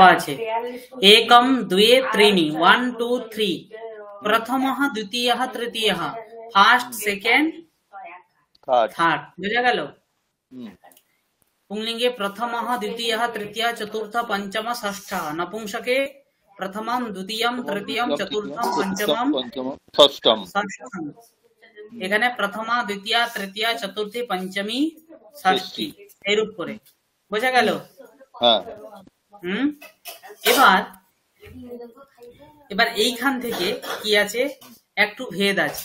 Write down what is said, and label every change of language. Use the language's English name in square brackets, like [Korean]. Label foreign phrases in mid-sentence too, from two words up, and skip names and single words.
[Bangla] আছে [Sanskrit] একম দ্বে ত্রিণী, [Bangla] 1 2 3, [Sanskrit] প্রথমঃ, দ্বিতীয়ঃ, তৃতীয়ঃ, [English] first, second, third. [Bangla] বুঝা গেল? [Sanskrit] पुंलिंगे प्रथमः, द्वितीयः, तृतीयः, चतुर्थः, पंचमः, षष्ठः। नपुंसके प्रथमं, द्वितीयं, तृतीयं, चतुर्थं, पंचमं, षष्ठम। [Bangla] এখানে প্রথমা, দ্বিতীয়া, তৃতীয়া, চতুর্থী, পঞ্চমী, ষষ্ঠী এইরূপ করে। বোঝা গেল? এবার এইখান থেকে কি আছে, একটু ভেদ আছে।